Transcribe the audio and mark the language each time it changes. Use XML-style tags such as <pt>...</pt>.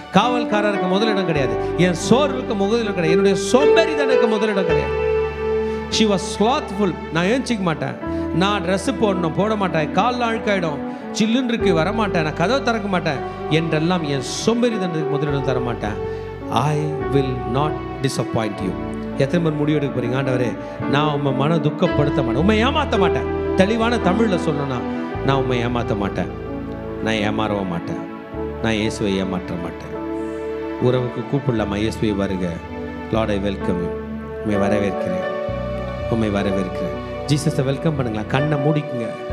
<ta>காவல்காரருக்கு முதலிடம் கிடையாது. என் சோர்வுக்கு முதலிடம் கிடையாது. என்னுடைய சோம்பேறிதனுக்கு முதலிடம் கிடையாது.</ta> <en>She was slothful.</en> <ta>நான் ஏஞ்சிக்க மாட்டேன், நான் ட்ரெஸ்ஸு போட மாட்டேன், காலில் அழுக்காயிடும், சில்லுன்னு இருக்கு வரமாட்டேன், நான் கதவை திறக்க மாட்டேன் என்றெல்லாம் என் சோம்பேறிதனுக்கு முதலிடம் தர மாட்டேன்.</ta> <en>I will not disappoint you.</en> <ta>எத்தனை பேர் முடிவு எடுக்க போறீங்க? ஆண்டவரே, நான் உண்மை மன துக்கப்படுத்த மாட்டேன், உண்மை ஏமாற்ற மாட்டேன். தெளிவான தமிழில் சொல்லணும்னா, நான் உண்மை ஏமாற்ற மாட்டேன், நான் ஏமாறவும் மாட்டேன், நான் இயேசுவை ஏமாற்ற மாட்டேன். உறவுக்கு கூப்பிடலாமா? இயேசுவை வருக. Lord, I welcome you. உண்மை வரவேற்கிறேன், உண்மை வரவேற்கிறேன். ஜீசஸை வெல்கம் பண்ணுங்களா? கண்ணை மூடிக்குங்க.</ta>